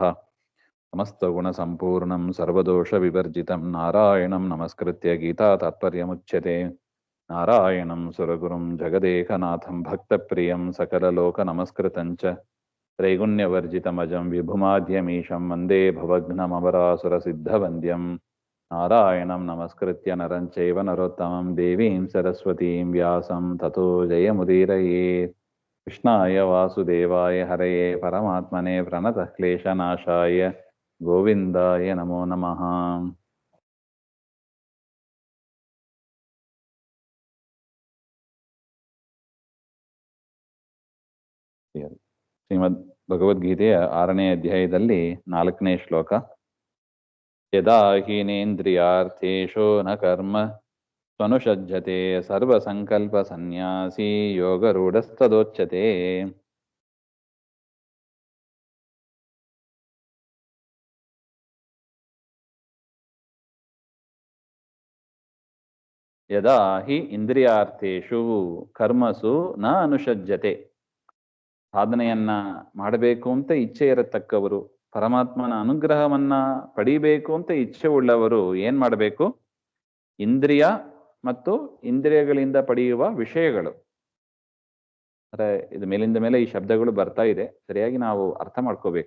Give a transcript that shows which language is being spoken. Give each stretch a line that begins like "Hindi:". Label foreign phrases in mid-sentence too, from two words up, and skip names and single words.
Sanskrit: ಸಮಸ್ತಗುಣಸಂಪೂರ್ಣಂ ಸರ್ವದೋಷವಿವರ್ಜಿತಂ ನಾರಾಯಣಂ ನಮಸ್ಕೃತ್ಯ ಗೀತಾ ತಾತ್ಪರ್ಯಮುಚ್ಯತೆ. ನಾರಾಯಣಂ ಸುರಗುರುಂ ಜಗದೇಕನಾಥಂ ಭಕ್ತಪ್ರಿಯಂ ಸಕಲಲೋಕನಮಸ್ಕೃತಂಚ ತ್ರೈಗುಣ್ಯವರ್ಜಿತಮಜಂ ವಿಭುಮಾದ್ಯಮೀಶಂ ವಂದೇ ಭವಘ್ನಮವರಾಸುರಸಿದ್ಧವಂದ್ಯಂ. ನಾರಾಯಣಂ ನಮಸ್ಕೃತ್ಯ ನರಂ ಚೈವ ನರೋತ್ತಮಂ ದೇವೀಂ ಸರಸ್ವತೀಂ ವ್ಯಾಸಂ ತತೋ ಜಯಮುದೀರಯೇತ್. ಕೃಷ್ಣಾಯ ವಾಸುದೇವಾಯ ಹರಯೇ ಪರಮಾತ್ಮನೇ ಪ್ರಣತಃ ಕ್ಲೇಶನಾಶಾಯ ಗೋವಿಂದಾಯ ನಮೋ ನಮಃ. ಶ್ರೀಮದ್ ಭಗವದ್ಗೀತೆಯ 6ನೇ ಅಧ್ಯಾಯದಲ್ಲಿ 4ನೇ ಶ್ಲೋಕ. ಯದಾ ಹೀನೇಂದ್ರಿಯಾರ್ಥೇಷು ನ ಕರ್ಮ ಸ್ವನುಷಜ್ಜತೆ ಸರ್ವಸಂಕಲ್ಪ ಸನ್ಯಾಸಿ ಯೋಗರೂಢಸ್ತದೋಚ್ಯತೆ. ಯದಾ ಹಿ ಇಂದ್ರಿಯಾರ್ಥೇಷು ಕರ್ಮಸು ನ ಅನುಷಜ್ಜತೆ.
Kannada: ಸಾಧನೆಯನ್ನ ಮಾಡಬೇಕು ಅಂತ ಇಚ್ಛೆ ಇರತಕ್ಕವರು, ಪರಮಾತ್ಮನ ಅನುಗ್ರಹವನ್ನ ಪಡಿಬೇಕು ಅಂತ ಇಚ್ಛೆ ಉಳ್ಳವರು ಏನ್ ಮಾಡಬೇಕು? ಇಂದ್ರಿಯ ಮತ್ತು ಇಂದ್ರಿಯಗಳಿಂದ ಪಡೆಯುವ ವಿಷಯಗಳು. ಅಂದ್ರೆ ಇದು ಮೇಲಿಂದ ಮೇಲೆ ಈ ಶಬ್ದಗಳು ಬರ್ತಾ ಇದೆ, ಸರಿಯಾಗಿ ನಾವು ಅರ್ಥ ಮಾಡ್ಕೋಬೇಕು.